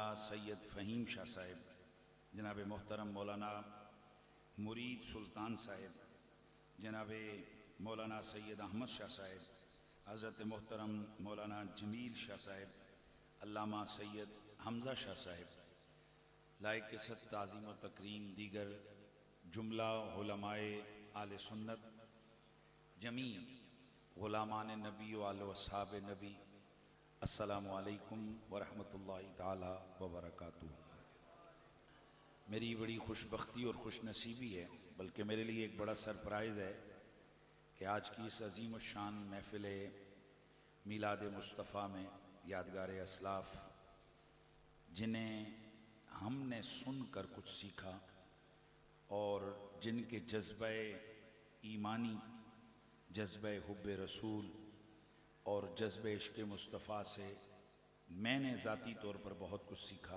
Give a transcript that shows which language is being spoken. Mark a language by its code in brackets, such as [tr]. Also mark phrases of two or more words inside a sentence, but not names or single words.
[ur] سید فہیم شاہ صاحب جناب محترم مولانا مرید سلطان صاحب جناب مولانا سید احمد شاہ صاحب حضرت محترم مولانا جمیل شاہ صاحب علامہ سید حمزہ شاہ صاحب لائق صد تعظیم و تکریم دیگر جملہ علمائے اہل سنت جمیع غلامان نبی و آل اصحاب نبی [ar] अस्सलामु अलैकुम व रहमतुल्लाहि ताला व बरकातुहू। [ur] میری بڑی خوش بختی اور خوش نصیبی ہے، بلکہ میرے لیے ایک بڑا سرپرائز ہے کہ آج کی اس عظیم شان محفل میلاد مصطفیٰ میں یادگار اسلاف جنہیں ہم نے سن کر کچھ سیکھا اور جن کے جذبے ایمانی، جذبے حب رسول اور جذبے عشق مصطفیٰ سے میں نے ذاتی طور پر بہت کچھ سیکھا.